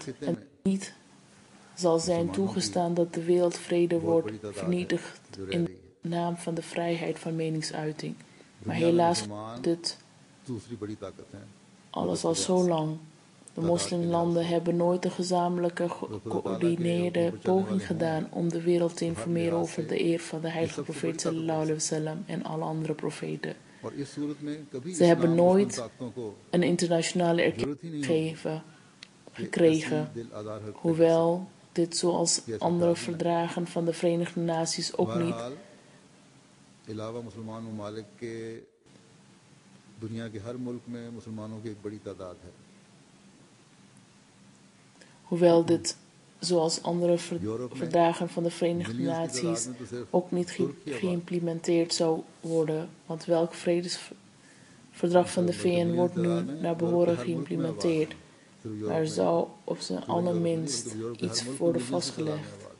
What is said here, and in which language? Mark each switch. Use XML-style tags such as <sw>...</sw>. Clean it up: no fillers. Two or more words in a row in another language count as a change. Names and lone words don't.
<nl>En niet zal zijn toegestaan dat de wereldvrede wordt vernietigd in de naam van de vrijheid van meningsuiting. Maar helaas dit alles al zo lang. De moslimlanden hebben nooit een gezamenlijke gecoördineerde poging gedaan om de wereld te informeren over de eer van de heilige profeet</nl> <ar>صلى الله عليه وسلم</ar> <nl>en alle andere profeten. Ze hebben nooit een internationale erkenning gekregen, hoewel dit zoals andere verdragen van de Verenigde Naties ook niet Hoewel dit, zoals andere verdragen van de Verenigde Naties, ook niet geïmplementeerd zou worden, want welk vredesverdrag van de VN wordt nu naar behoren geïmplementeerd, maar er zou op zijn allerminst iets worden vastgelegd.</nl>